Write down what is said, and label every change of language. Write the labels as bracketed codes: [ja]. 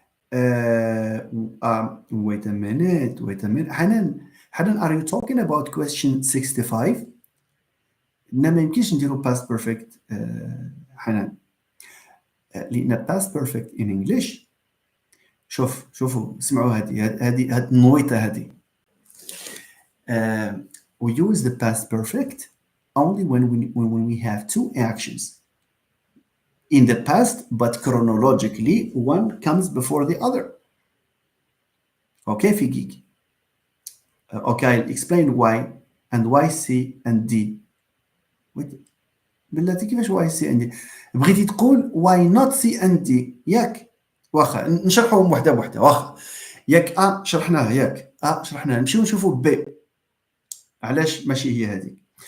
[en] Wait a minute. Wait a minute. Hanan, are you talking about question 65? [ar] ما يمكنش نديرو past perfect حنان لأن [en] past perfect in English. [ar] شوفوا اسمعوا هذه النويطة هذه. [en] We use the past perfect only when we have two actions in the past, but chronologically one comes before the other. Okay, Figik. Okay, I'll explain why and why C and D. [ar] Wait, بلاتي كيفاش [en] Why C and D? [ar] بغيتي تقول [en] why not C and D [ar] ياك؟ واخا نشرحهم وحده بوحده واخا ياك شرحناها ياك شرحناها نمشيو نشوفوا بي علاش ماشي هي هذيك.